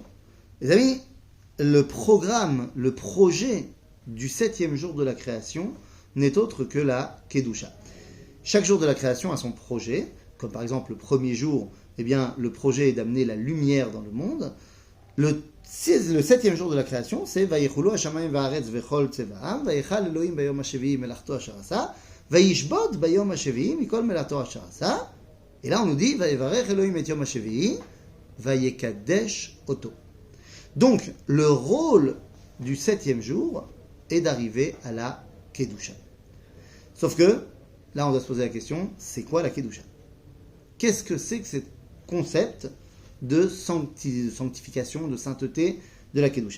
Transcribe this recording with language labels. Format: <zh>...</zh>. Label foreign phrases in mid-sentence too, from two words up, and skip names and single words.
<fr>Les amis, le programme, le projet du 7e jour de la création n'est autre que la Kedusha. Chaque jour de la création a son projet, comme par exemple le premier jour, eh bien, le projet est d'amener la lumière dans le monde. Le 7e jour de la création, c'est</fr> <he>ויכלו השמים והארץ וכל צבאם ויכל אלוהים ביום השביעי מלאכתו אשר עשה וישבות ביום השביעי מכל מלאכתו אשר עשה.</he> <fr>Et là, on nous dit</fr> <he>ויברך אלוהים את יום השביעי ויקדש אותו.</he> <fr>Donc, le rôle du 7e jour est d'arriver à la Kedusha. Sauf que, là, on doit se poser la question, c'est quoi la Kedusha? Qu'est-ce que c'est que ce concept de sanctification, de sainteté de la Kedusha?</fr>